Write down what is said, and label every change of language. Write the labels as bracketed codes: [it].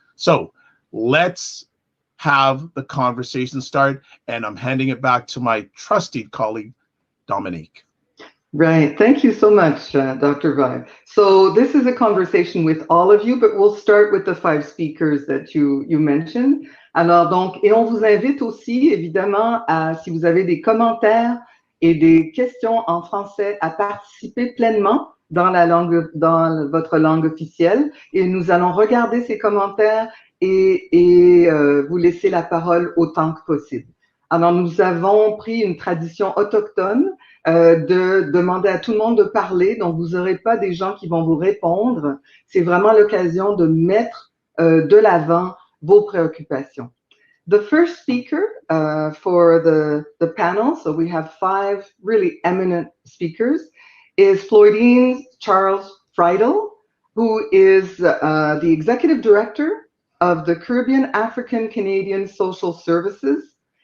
[en] So let's have the conversation start, and I'm handing it back to my trusted colleague, Dominique. Right. Thank you so much, Dr. Vibe. So this is a conversation with all of you, but we'll start with the 5 speakers that you mentioned. [fr] Alors donc, et on vous invite aussi, évidemment, si vous avez des commentaires et des questions en français, à participer pleinement dans votre langue officielle. Et nous allons regarder ces commentaires et vous laisser la parole autant que possible. Alors, nous avons pris une tradition autochtone de demander à tout le monde de parler, donc vous n'aurez pas des gens qui vont vous répondre. C'est vraiment l'occasion de mettre de l'avant vos préoccupations. [en] The first speaker for the panel, so we have 5 really eminent speakers, is Floydine Charles Friedel, who is the executive director of the Caribbean African Canadian Social Services.